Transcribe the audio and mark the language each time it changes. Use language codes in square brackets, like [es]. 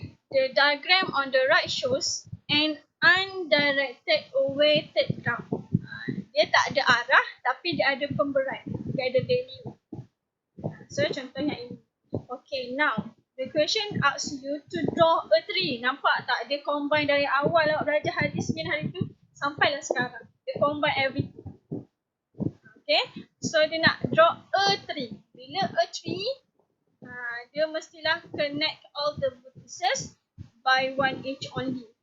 [en] The diagram on the right shows an undirected weighted graph. [ms] Dia tak ada arah tapi dia ada pemberat. Dia ada value. So contoh yang ini. [en] Okay, now the question asks you to draw a tree. [ms] Nampak tak? Dia combine dari awal awak belajar hari Isnin hari tu sampailah sekarang. Dia combine everything. [en] Okay, so [ms] dia nak [en] draw a tree. Bila a tree, [ms] dia mestilah [en] connect all the vertices by one edge only.